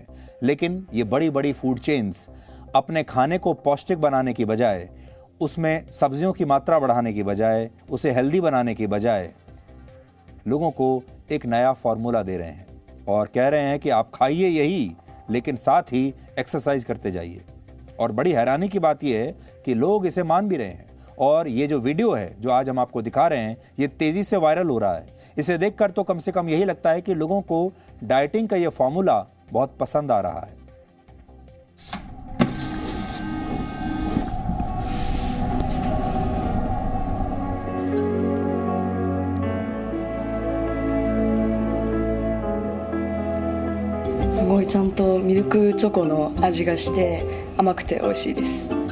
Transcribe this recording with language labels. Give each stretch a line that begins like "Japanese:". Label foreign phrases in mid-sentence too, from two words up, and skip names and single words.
Hindi: लेकिन ये बड़ी बड़ी
English: food chains
Hindi: अपने खाने को पौष्टिक बनाने की बजाय, उसमें सब्जियों की मात्रा बढ़ाने की बजाय, उसे हेल्दी बनाने की बजाय लोगों को एक नया फॉर्मूला दे रहे हैं और कह रहे हैं कि आप खाइए यही, लेकिन साथ ही एक्सरसाइज करते जाइए। और बड़ी हैरानी की बात यह है कि लोग इसे मान भी रहे हैं और ये जो वीडियो है जो आज हम आपको दिखा रहे हैं, ये तेजी से वायरल हो रहा है। इसे देखकर तो कम से कम यही लगता है कि लोगों को डाइटिंग का ये फॉर्मूला बहुत पसंद आ रहा है।
Japanese: すごいちゃんとミルクチョコの味がして甘くて美味しいです。